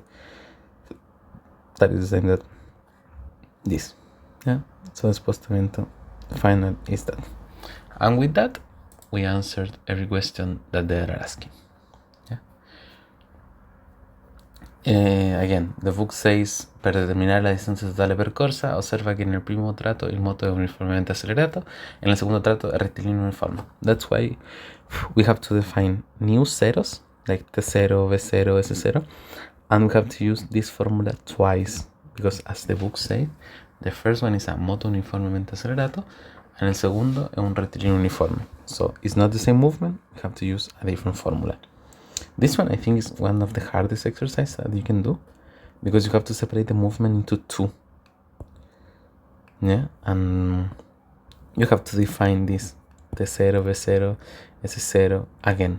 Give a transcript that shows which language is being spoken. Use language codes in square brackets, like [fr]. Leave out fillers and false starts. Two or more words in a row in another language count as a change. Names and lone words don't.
[en] That is the same that this. Yeah, so the [it] spostamiento final [en] is that. And with that, we answered every question that they are asking. Again, the book says, [it] per determinar la distancia totale percorsa, osserva che nel primo tratto il moto è uniformemente accelerato e nel secondo tratto è rettilineo uniforme. [en] That's why we have to define new zeros, like T0, V0, S0, and we have to use this formula twice, because as the book says, the first one is a [it] moto uniformemente accelerato, and [es] el segundo [it] è un rettilineo uniforme. [en] So it's not the same movement, we have to use a different formula. This one I think is one of the hardest exercises that you can do, because you have to separate the movement into two. Yeah, and you have to define this T0, V0, S0 again.